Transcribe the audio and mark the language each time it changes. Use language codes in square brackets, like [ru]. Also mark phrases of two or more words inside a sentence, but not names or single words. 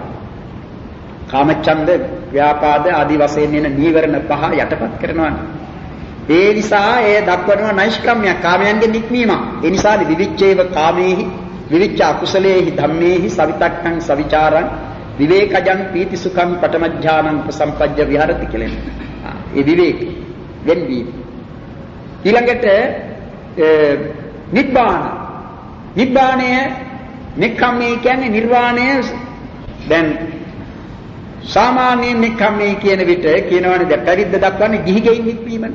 [si] කාමච්ඡන්ද ව්‍යාපාද ආදී වශයෙන් එන නීවරණ පහ යටපත් කරනවා. ඒ නිසා ඒ දක්වනවා නෛෂ්ක්‍රම්‍ය කාමයන්ගේ නික්මීම. [pi] ඒ නිසා විවිච්ඡේව කාමේහි විවිච්ඡ අකුසලේහි ධම්මේහි සවිතක්ඛං සවිචාරං විවේකජං පීති සුඛං පඨම ඥානං ප්‍රසම්පජ්ජ විහරති කියලා. [si] ඒ විවේක වෙන්වි. ඊළඟට නිබ්බාන. නිබ්බාණය නික්ඛම්මේ කියන්නේ නිර්වාණය. දැන් සාමාන්‍ය නික්ඛම්මේ කියන විට කියනවානේ දැන් පැවිද්ද දක්වන්නේ ගිහි ගෙයින් නික්මීමනේ.